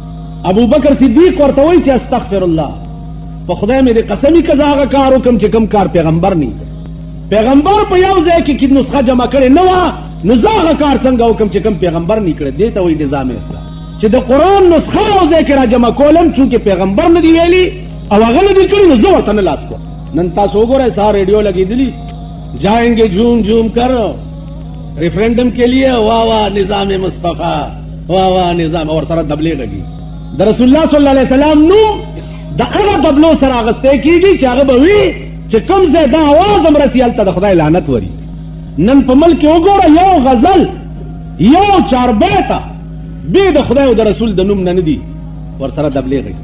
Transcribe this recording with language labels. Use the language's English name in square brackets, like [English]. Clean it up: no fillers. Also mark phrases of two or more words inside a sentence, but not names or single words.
[Pashto] ابوبکر صدیق ورته وایي چې [Arabic] استغفر الله، [Pashto] په خدای مې دې قسمي که زه هغه کار وکړم چې کوم کار پیغمبر نه پیغمبر په یو ځای کې نسخه جمع کړې نه وه، نو زه هغه کار څنګه وکړم چې کوم پیغمبر نه کړی. دې ته وایي نظام اسلام، چې د قرآن نسخه یو ځای کې راجمع کولم چونکې پیغمبر نه دی ویلي او هغه نه دی کړي، نو زه ورته نه لاس کوم. نن تاسو وګورئ سهار ریډیو لګېدلي، [Urdu] جائیں جھوم جھوم کر ریفرینڈم کے لیے واہ واہ نظام مصطفیٰ، واہ واہ نظام، اور [Pashto] سره دبلې لګي. د رسول الله [Arabic] صلی الله علیه وسلم [Pashto] نوم د هغه دبلو سره اغستی کېږي چې هغه به وي چې کوم ځای دا اواز هم رسي هلته د خدای لعنت وري. نن په ملک کې وګوره یو غزل یو چاربیته بې د خدای او د رسول د نوم نه نه دي ورسره دبلې غږي.